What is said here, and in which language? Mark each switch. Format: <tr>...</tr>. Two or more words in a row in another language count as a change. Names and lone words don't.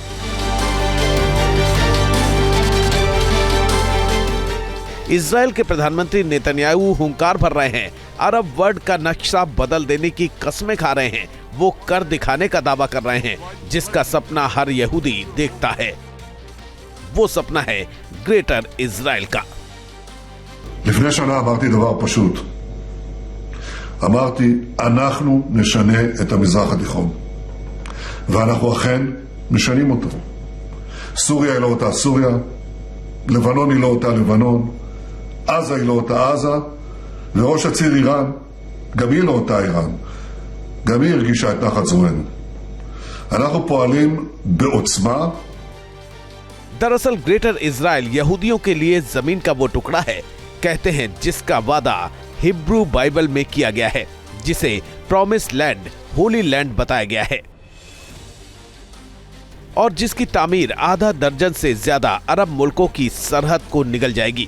<hi>इजराइल के प्रधानमंत्री नेतन्याहू हुंकार भर रहे हैं।</hi> <en>Arab world</en> <hi>का नक्शा बदल देने की कस्में खा रहे हैं। वो कर दिखाने का दावा कर रहे हैं जिसका सपना हर यहूदी देखता है। वो सपना है ग्रेटर इजराइल का।</hi> <he>לפני שנה אמרתי דבר פשוט. אמרתי, אנחנו נשנה את המזרח התיכון. ואנחנו אכן משנים אותו. סוריה היא לא אותה סוריה, לבנון היא לא אותה לבנון, עזה היא לא אותה עזה, וראש הציר איראן, גם היא לא אותה איראן. גם היא הרגישה את נחת זרוענו. אנחנו פועלים בעוצמה.</he> <hi>दरअसल ग्रेटर इजराइल यहूदियों के लिए जमीन का वो टुकड़ा है, कहते हैं, जिसका वादा हिब्रू बाइबल में किया गया है, जिसे</hi> <en>promise land, holy land</en> <hi>बताया गया है और जिसकी तामीर आधा दर्जन से ज्यादा अरब मुल्कों की सरहद को निगल जाएगी।</hi>